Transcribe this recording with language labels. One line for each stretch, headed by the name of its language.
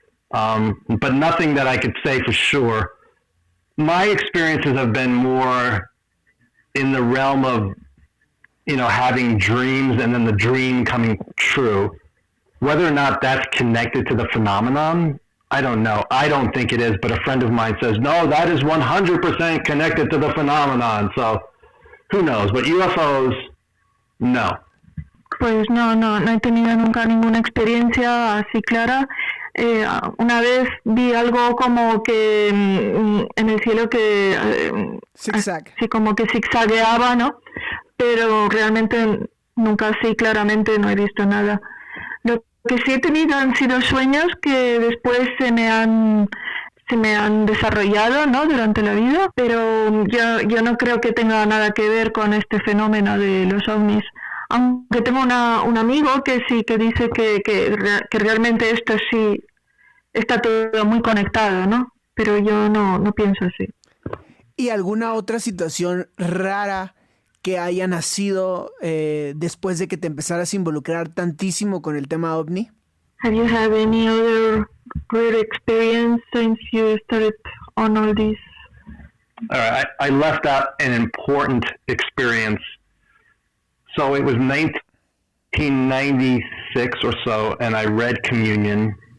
English: But nothing that I could say for sure. My experiences have been more in the realm of, having dreams and then the dream coming true. Whether or not that's connected to the phenomenon, I don't know. I don't think it is, but a friend of mine says, no, that is 100% connected to the phenomenon. So who knows? But UFOs, no.
Spanish: Pues no he tenido nunca ninguna experiencia así clara. Una vez vi algo como que en el cielo que así como que zigzagueaba, ¿no? Pero realmente nunca así claramente no he visto nada. Lo que sí he tenido han sido sueños que después se me han desarrollado, ¿no? Durante la vida, pero yo no creo que tenga nada que ver con este fenómeno de los ovnis. Aunque tengo un amigo que sí que dice que realmente esto sí está todo muy conectado, ¿no? Pero yo no pienso así. ¿Y alguna otra situación rara que haya nacido después de que te empezaras a involucrar tantísimo con el tema OVNI?
English: Have you had any other great experience since you started on all this? All right, I left out an important experience. So it was 1996 or so, and I read Communion.